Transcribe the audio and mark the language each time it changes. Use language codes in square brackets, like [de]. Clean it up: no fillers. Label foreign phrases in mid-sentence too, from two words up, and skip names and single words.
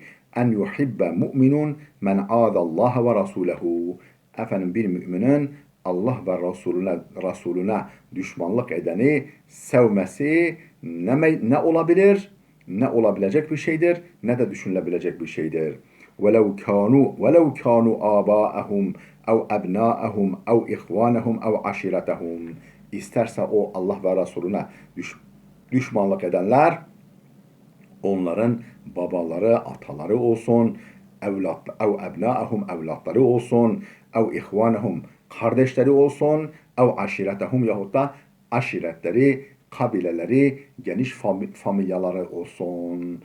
[ar] أن يحب مؤمن من حاد الله ورسوله. [tr] Efendim bir müminin Allah ve Resulüne düşmanlık edeni sevmesi ne olabilir? Ne olabilecek bir şeydir, ne de düşünülebilecek bir şeydir. [ar] وَلَوْ كَانُوا آبَاءَهُمْ اَوْ اَبْنَاءَهُمْ اَوْ اِخْوَانَهُمْ اَوْ عَشِيرَتَهُمْ. [tr] İsterse o Allah ve Resulüne düşmanlık edenler onların babaları, ataları olsun, ebnaahum evlatları olsun, ihvanahum kardeşleri olsun, aşiretahum yahut da aşiretleri, kabileleri, geniş familyaları olsun.